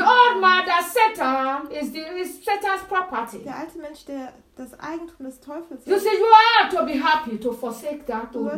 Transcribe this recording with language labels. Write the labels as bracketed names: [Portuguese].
[English] The old man that Satan is Satan's property. [German] Der alte Mensch, der das Eigentum des Teufels ist. [English] You see, you are to be happy to forsake that old man.